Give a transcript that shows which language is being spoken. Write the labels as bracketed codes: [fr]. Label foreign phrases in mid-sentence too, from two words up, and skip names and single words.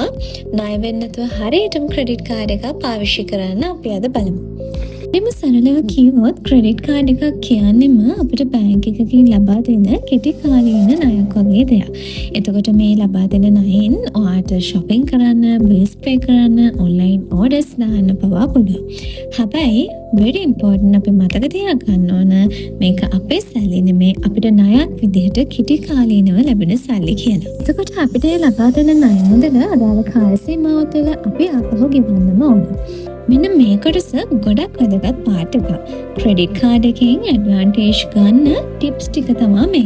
[si] ණය වෙන්නේ නැතුව හරියටම [en] credit card [si] එකක් පාවිච්චි කරන්න අපි අද බලමු. එම සරලව කිව්වොත් [en] credit card [si] එකක් කියන්නේම අපිට බැංක් එකකින් ලබා දෙන කෙටි කාලීන ණයක් වගේ දෙයක්. එතකොට මේ ලබා දෙන ණයෙන් ඔයාට shopping කරන්න, [en] bills pay [si] කරන්න, [en] online orders [si] දාන්න පවා පුළුවන්. හැබැයි [en] very important [si] අපි මතක තියාගන්න ඕන මේක අපේ සල්ලි නෙමෙයි අපිට ණයක් විදිහට කෙටි කාලීනව ලැබෙන සල්ලි කියලා. එතකොට අපිට ලබා දෙන ණය මුදල අදාළ කාල සීමාව තුළ අපි ආපහු ගෙවන්නම ඕන. මෙන්න මේ කොටස ගොඩක් වැදගත් පාර්ට් එකක්. [en] credit card [si] එකෙන් ඇඩ්වාන්ටේජ් ගන්න ටිප්ස් ටික තමයි මේක.